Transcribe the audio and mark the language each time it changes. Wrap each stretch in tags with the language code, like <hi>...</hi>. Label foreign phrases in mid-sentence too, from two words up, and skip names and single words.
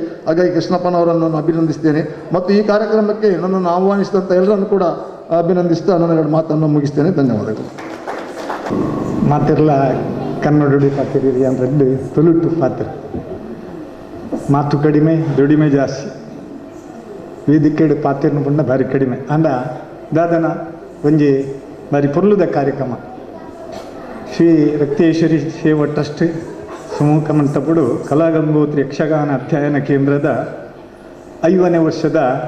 <kn>ಹಾಗಾಗಿ ಕೃಷ್ಣಪ್ಪನವರನ್ನು ನಾನು ಅಭಿನಂದಿಸ್ತೇನೆ ಮತ್ತು ಈ ಕಾರ್ಯಕ್ರಮಕ್ಕೆ ನನ್ನನ್ನು ಆಹ್ವಾನಿಸಿದಂಥ ಎಲ್ಲರನ್ನು ಕೂಡ ಅಭಿನಂದಿಸ್ತಾ ನನ್ನ ಎರಡು ಮಾತನ್ನು ಮುಗಿಸ್ತೇನೆ. ಧನ್ಯವಾದಗಳು.</kn> <tcy>ಮಾತೆಲ್ಲ ಕನ್ನಡಡಿ ಪಾತಿರಿ ಅಂದರೆ ತೊಲುಟು ಪಾತ್ರ</tcy> <kn>ಮಾತು ಕಡಿಮೆ ದುಡಿಮೆ ಜಾಸ್ತಿ</kn> <tcy>ವೇದಿಕೆಡು ಪಾತಿರ್ನ ಪುಣ್ಣ ಭಾರಿ ಕಡಿಮೆ ಅಂದ ದಾದನ ಒಂಜಿ ಭಾರಿ ಪೊರ್ಲುದ ಕಾರ್ಯಕ್ರಮ ಶ್ರೀ ರಕ್ತೇಶ್ವರಿ ಸೇವಾ ಟ್ರಸ್ಟ್ ಸುಮುಖ ಮಂಟಪಡು ಕಲಾಗಂಗೋತ್ರಿ ಯಕ್ಷಗಾನ ಅಧ್ಯಯನ</tcy> <kn>ಕೇಂದ್ರದ 5ನೇ ವರ್ಷದ</kn>